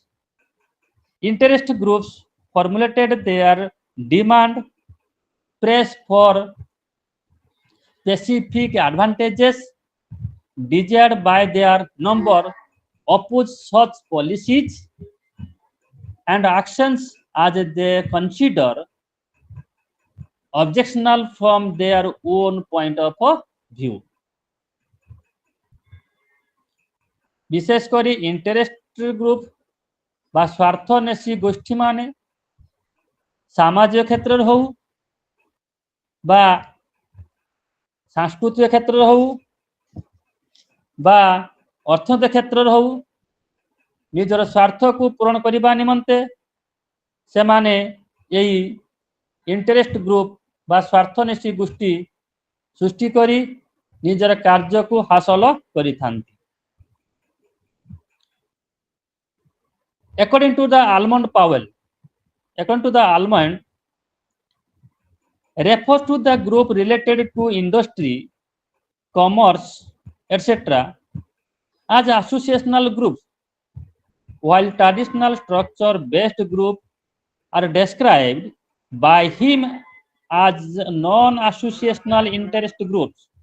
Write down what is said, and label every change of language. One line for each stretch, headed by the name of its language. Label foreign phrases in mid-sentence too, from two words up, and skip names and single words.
English: Interest groups formulated their demand, press for specific advantages desired by their number, oppose such policies and actions as they consider objectionable from their own point of view.
Odia: विशेषकर
English: interest group
Odia: ବା ସ୍ୱାର୍ଥାନ୍ୱେଷୀ ଗୋଷ୍ଠୀ ମାନେ ସାମାଜିକ କ୍ଷେତ୍ର ହଉ ବା ସାଂସ୍କୃତିକ କ୍ଷେତ୍ର ହଉ ବା ଅର୍ଥନୈତିକ କ୍ଷେତ୍ରରେ ହଉ ନିଜର ସ୍ୱାର୍ଥକୁ ପୂରଣ କରିବା ନିମନ୍ତେ ସେମାନେ ଏହି
English: interest group
Odia: ବା ସ୍ୱାର୍ଥନ୍ୱେଷୀ ଗୋଷ୍ଠୀ ସୃଷ୍ଟି କରି ନିଜର କାର୍ଯ୍ୟକୁ ହାସଲ କରିଥାନ୍ତି।
English: According to the Almond Powell, according to the Almond refers to the group related to industry, commerce, etc. as associational groups, while traditional structure-based groups are described by him as non-associational interest groups.